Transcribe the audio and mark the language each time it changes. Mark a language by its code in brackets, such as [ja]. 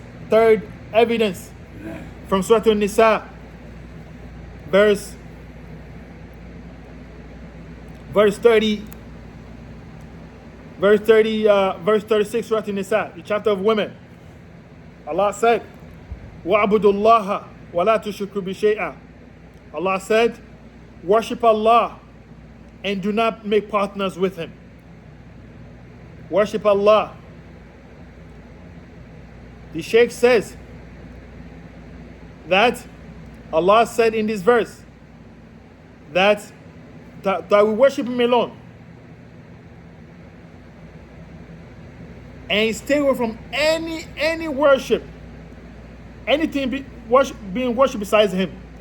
[en] Third evidence from Surah An-Nisa, verse 30, verse 36, Surah An-Nisa, the chapter of women. Allah said, [ar] وَعْبُدُوا اللَّهَ وَلَا تُشْرِكُوا بِشَيْئًا. [en] Allah said, worship Allah and do not make partners with him. Worship Allah. The Shaykh says that Allah said in this verse that we worship him alone and stay away from any worship, anything being worshipped besides him.